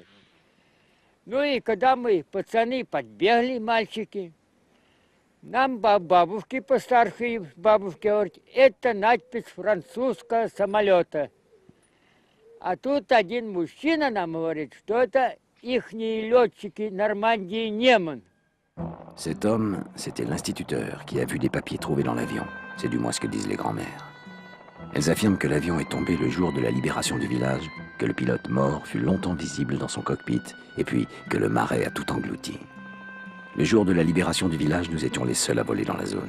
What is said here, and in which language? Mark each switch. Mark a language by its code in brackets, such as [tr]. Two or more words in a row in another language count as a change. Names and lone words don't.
[ru] Ну и когда мы, пацаны, подбегли, мальчики, нам бабушки постарше, бабушки говорят, это надпись французского самолета. А тут один мужчина нам говорит, что это ихние летчики Нормандии Неман. [fr] Cet homme, c'était l'instituteur qui a vu des papiers trouvés dans l'avion. C'est du moins ce que disent les grands-mères. Elles affirment que l'avion est tombé le jour de la libération du village, que le pilote mort fut longtemps visible dans son cockpit, et puis que le marais a tout englouti. Le jour de la libération du village, nous étions les seuls à voler dans la zone.